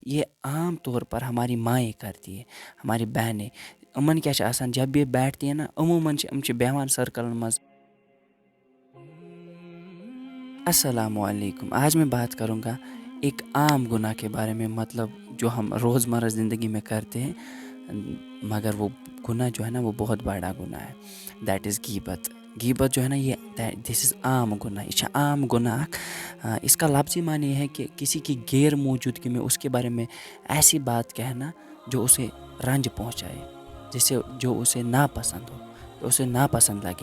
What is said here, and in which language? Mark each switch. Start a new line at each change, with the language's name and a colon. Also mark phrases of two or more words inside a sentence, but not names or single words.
Urdu: یہ عام طور پر ہماری مائیں کرتی ہے، ہماری بہنیں
Kashmiri: یِمن کیٛاہ چھِ آسان
Urdu: جب یہ بیٹھتی ہیں نا عموماً
Kashmiri: یِم چھِ بیٚہوان سرکلن منٛز.
Arabic: السلام علیکم.
Urdu: آج میں بات کروں گا ایک عام گناہ کے بارے میں، مطلب جو ہم روزمرہ زندگی میں کرتے ہیں مگر وہ گناہ جو ہے نا وہ بہت بڑا گناہ ہے.
English: that is غیبت.
Urdu: غیبت جو ہے نا یہ
English: this is
Urdu: عام گناہ. یہ عام گناہ اس کا لفظی معنی یہ ہے کہ کسی کی غیر موجودگی میں اس کے بارے میں ایسی بات کہنا جو اسے رنج پہنچائے، جسے جو اسے ناپسند ہو، جو اسے ناپسند لگے.